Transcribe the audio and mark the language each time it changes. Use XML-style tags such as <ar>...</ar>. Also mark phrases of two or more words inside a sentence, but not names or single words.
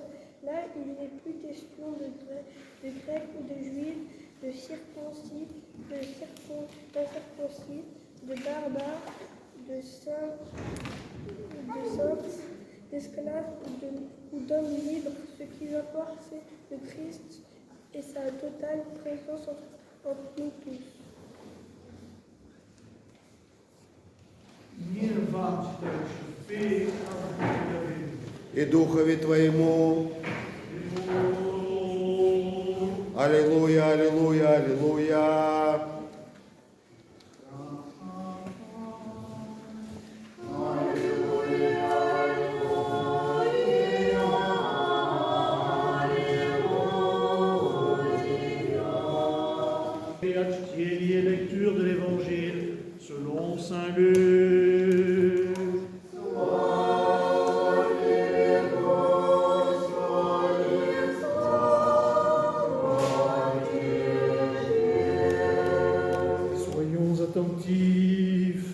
<fr>Là, il n'est plus question de grec ou de juif, de circoncis, d'incirconcis, de barbares, de saints, d'esclaves ou d'hommes libres. Ce qui importe, c'est le Christ et sa totale présence entre nous tous.</fr> <cu>Мир вам, читающий, И Духове Твоему. Аллилуйя, аллилуйя, аллилуйя. Чтение,</cu> <fr>lecture de l'Évangile selon Saint Luc. Soyons attentifs.</fr>